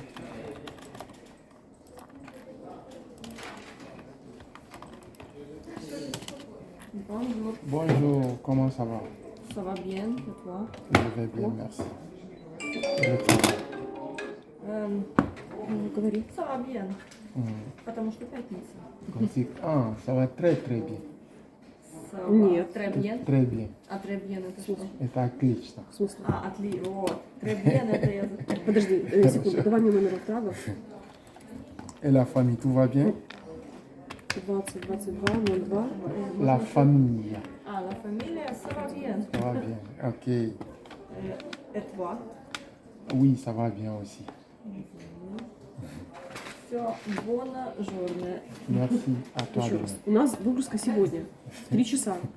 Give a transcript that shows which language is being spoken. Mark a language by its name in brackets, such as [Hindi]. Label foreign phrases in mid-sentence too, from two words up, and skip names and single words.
[French] Bonjour, Bonjour, comment ça va? ça va bien, et toi? Je vais bien, merci. Je travaille. Говори. Ça va bien, [Russian] потому что пятница. [French] Ah, ça va très très bien. Ça va très bien. Très bien. [Russian] А [French] très bien [Russian] это что? Это отлично. В смысле? Вот. [French] Très bien [Russian] это я... Подожди, секунду, давай мне номер отправок. [French] Et la famille, tout va bien? [Russian] 20 22 02. [French] La famille, А, la familia, ça va bien. ça va bien. Ok. Et toi? Oui, ça va bien aussi. Все, bonne journée. Merci à toi. [Russian] Еще [French] de [Russian] раз. [French] même. [Russian] У нас выгрузка сегодня в 3 часа.